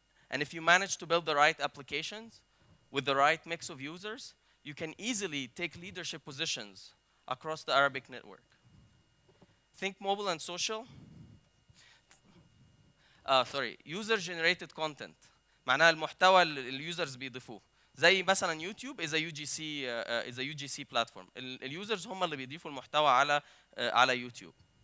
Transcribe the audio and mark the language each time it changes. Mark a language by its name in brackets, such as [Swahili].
[English] And if you manage to build the right applications with the right mix of users, you can easily take leadership positions across the Arabic network. Think mobile and social. User-generated content. [Arabic] معناها المحتوى اللي اليوزرز بيضيفوه. زي مثلا [English] YouTube is a UGC platform. [Arabic] اليوزرز هم اللي بيضيفوا المحتوى على يوتيوب.